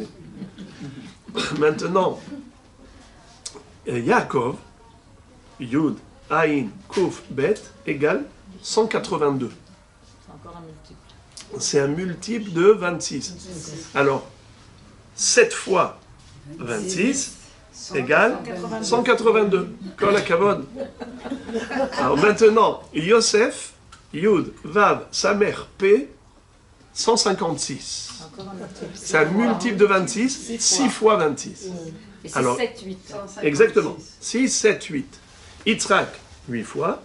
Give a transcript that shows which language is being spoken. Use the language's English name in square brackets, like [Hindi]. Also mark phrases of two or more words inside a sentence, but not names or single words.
[French] Maintenant, Yaakov, Yud, Aïn, Kouf, Bet, égale 182. C'est encore un multiple. C'est un multiple de 26. Alors, 7 fois 26 égale 182. [Hebrew] כל הכבוד. [French] Alors maintenant, Yosef, Yud, Vav, Samer, P, 156. Encore un multiple. C'est un multiple de 26, 6 fois 26. Et c'est Alors, 7, 8. Exactement. 6, 7, 8. Yitzhak, 8 fois.